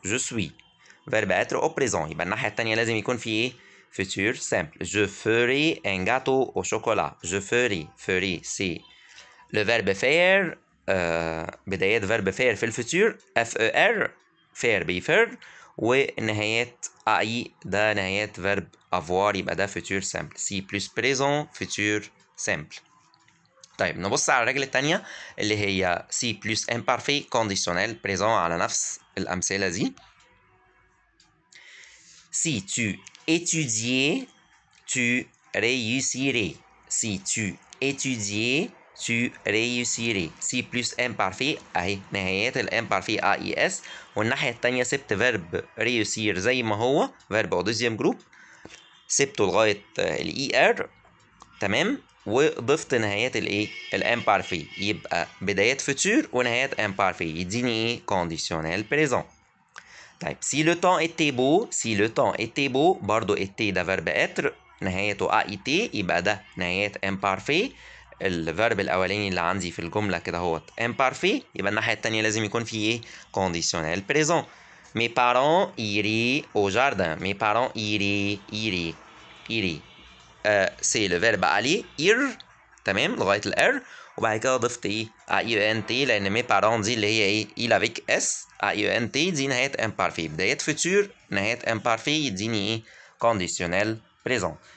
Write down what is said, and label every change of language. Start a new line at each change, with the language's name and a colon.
French: Je suis verbe être au présent.
Arabic: يبقى الناحية التانية لازم يكون في ايه futur simple.
French: Je ferai un gâteau au chocolat. Je ferai c'est le verbe faire
Arabic: بدايات
French: verbe faire
Arabic: في الفوتور
French: FER faire
Arabic: بيفر ونهايات
French: AI
Arabic: ده نهايات
French: verbe avoir
Arabic: يبقى ده
French: futur simple. Si plus présent futur simple.
Arabic: طيب نبص على الرجل التانية اللي هي
French: si plus imparfait conditionnel présent
Arabic: على نفس الأمثلة دي.
French: Si tu étudiais, tu réussirais. Si tu étudiais, tu réussirais. Si plus imparfait
Arabic: اهي نهايات الامبارفي AES والناحية التانية سبت verb réussir زي ما هو
French: verb au deuxième groupe
Arabic: سبته لغاية ال ER تمام وضفت نهايات الايه الامبارفي يبقى بدايات فوتور ونهايات امبارفي يديني ايه conditionnel présent. طيب
French: si le temps était beau
Arabic: برضو était ده verbe être نهايته AIT يبقى ده نهايات imparfait الفيرب الاولاني اللي عندي في الجمله كده هوت imparfait يبقى الناحيه التانية لازم يكون في ايه conditionnel présent.
French: Mes parents iraient au jardin. Mes parents iraient c'est le verbe aller ir
Arabic: تمام لغايه الار وبعد كده ضفت ايه
French: IENT
Arabic: لان
French: mes parents
Arabic: دي اللي هي ايه
French: il avec s IENT
Arabic: دي نهايه
French: imparfait
Arabic: بدايات
French: futur
Arabic: نهايه
French: imparfait
Arabic: يديني ايه
French: conditionnel présent.